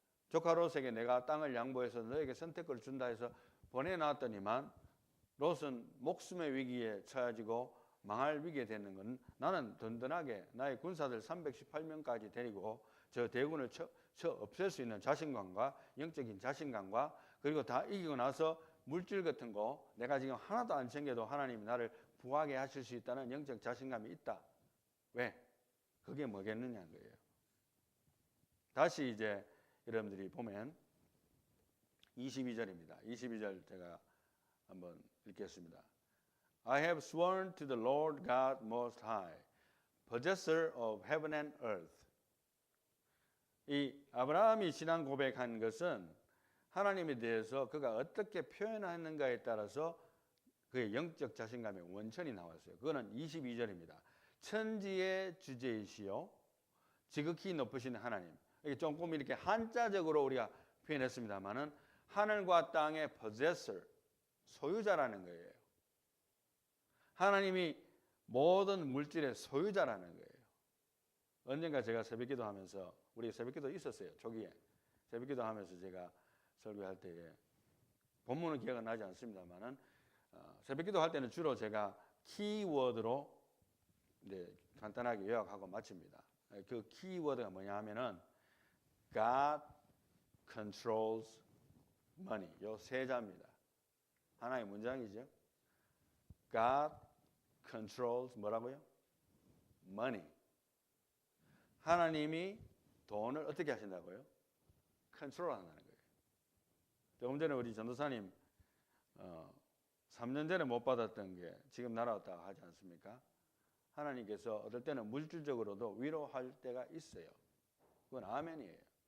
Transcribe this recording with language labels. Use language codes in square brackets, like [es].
[ko] 조카 롯에게 내가 땅을 양보해서 너에게 선택을 준다 해서 보내놨더니만 롯은 목숨의 위기에 처해지고 망할 위기에 되는 건 나는 든든하게 나의 군사들 318명까지 데리고 저 대군을 없앨 수 있는 자신감과 영적인 자신감과 그리고 다 이기고 나서 물질 같은 거 내가 지금 하나도 안 챙겨도 하나님이 나를 부하게 하실 수 있다는 영적 자신감이 있다. 왜? 그게 뭐겠느냐는 거예요. 다시 이제 여러분들이 보면 22절입니다. 22절 제가 한번 읽겠습니다. [en] I have sworn to the Lord God Most High, possessor of heaven and earth. [ko] 이 아브라함이 신앙 고백한 것은 하나님에 대해서 그가 어떻게 표현하는가에 따라서 그의 영적 자신감의 원천이 나왔어요. 그거는 22절입니다. 천지의 주제이시요 지극히 높으신 하나님. 이게 조금 이렇게 한자적으로 우리가 표현했습니다만은 하늘과 땅의 possessor, 소유자라는 거예요. 하나님이 모든 물질의 소유자라는 거예요. 언젠가 제가 새벽기도 하면서 우리 새벽기도 있었어요. 초기에 새벽기도 하면서 제가 설교할 때에 본문은 기억은 나지 않습니다만은 새벽기도 할 때는 주로 제가 키워드로 이제 간단하게 요약하고 마칩니다. 그 키워드가 뭐냐 하면은 [en] God controls money. [ko] 요 세 자입니다. 하나의 문장이죠. [en] God controls [ko] 뭐라고요? [en] money. [ko] 하나님이 돈을 어떻게 하신다고요? 컨트롤 한다는 거예요. 조금 전에 우리 전도사님 3년 전에 못 받았던 게 지금 날아왔다 하지 않습니까? 하나님께서 어떨 때는 물질적으로도 위로할 때가 있어요. 그건 아멘이에요.